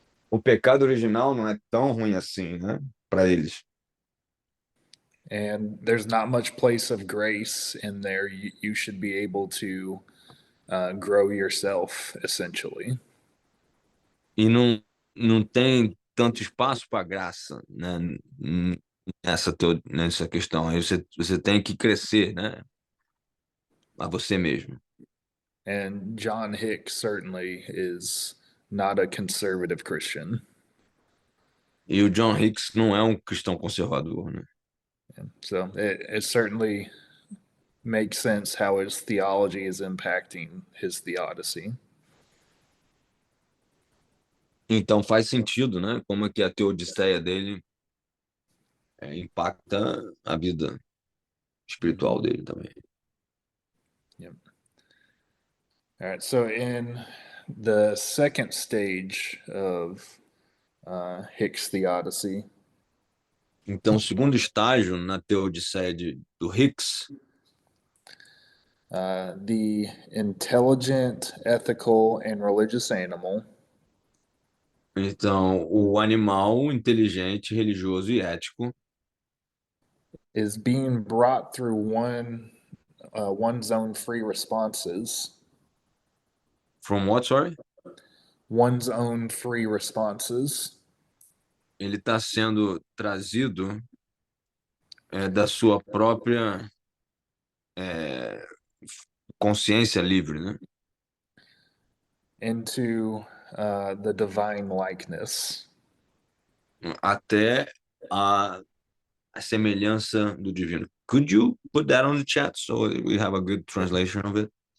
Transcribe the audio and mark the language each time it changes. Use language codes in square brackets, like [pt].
[pt] O pecado original não é tão ruim assim, né, para eles. [en] And there's not much place of grace in there. You should be able to grow yourself, essentially. [pt] E não tem tanto espaço para graça, né, nessa questão. Aí você tem que crescer, né, a você mesmo. [en] And John Hicks certainly is not a conservative Christian. [pt] E o John Hicks não é um cristão conservador, né? [en] So it certainly makes sense how his theology is impacting his theodicy. [pt] Então faz sentido, né? Como é que a teodiceia dele impacta a vida espiritual dele também. [en] Yep. All right. So in the second stage of Hicks' theodicy. [pt] Então, o segundo estágio na teodiceia do Hicks, [en] the intelligent, ethical, and religious animal. [pt] Então, o animal inteligente, religioso e ético [en] is being brought through one's own free responses. From what, sorry? One's own free responses. [pt] Ele está sendo trazido da sua própria consciência livre, né? [en] Into the divine likeness. [pt] Até a semelhança do divino. [en] Could you put that on the chat so we have a good translation of it?